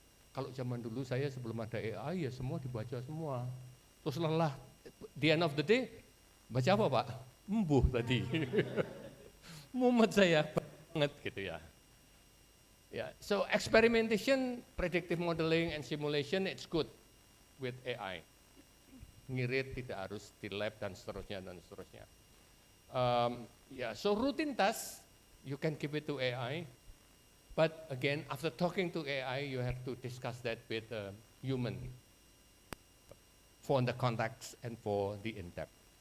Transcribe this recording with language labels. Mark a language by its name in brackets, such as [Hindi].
[Indonesian] Kalau zaman dulu saya sebelum ada AI ya semua dibaca semua. Terus lelah, [English] the end of the day, [Indonesian] baca apa Pak? Embuh tadi. Mumet saya banget gitu ya. [English] Yeah, so experimentation, predictive modeling and simulation, it's good with AI. [Indonesian] Ngirit tidak harus di lab dan seterusnya dan seterusnya. [English] So routine tasks, you can keep it to AI. But again, after talking to AI, you have to discuss that with a human for the context and for the in-depth.